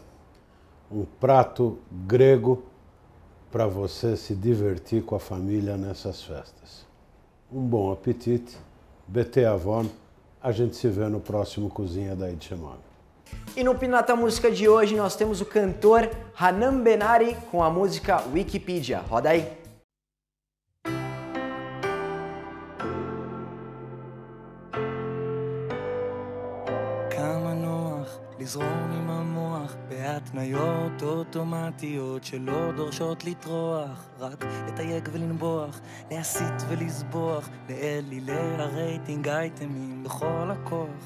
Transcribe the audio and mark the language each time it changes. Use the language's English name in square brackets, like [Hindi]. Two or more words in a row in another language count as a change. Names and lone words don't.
[Portuguese] Um prato grego para você se divertir com a família nessas festas. Um bom apetite. [Hebrew] בתיאבון. [Portuguese] A gente se vê no próximo Cozinha da Edchamame. E no Pinata Música de hoje nós temos o cantor Hanan Benari com a música Wikipedia. Roda aí. [Hebrew] כמה נוח לזרום עם המוח בהתניות אוטומטיות שלא דורשות לטרוח, רק לתייג ולנבוח, להסיט ולסבוח, לאלילי הרייטינג אייטמים בכל הכוח.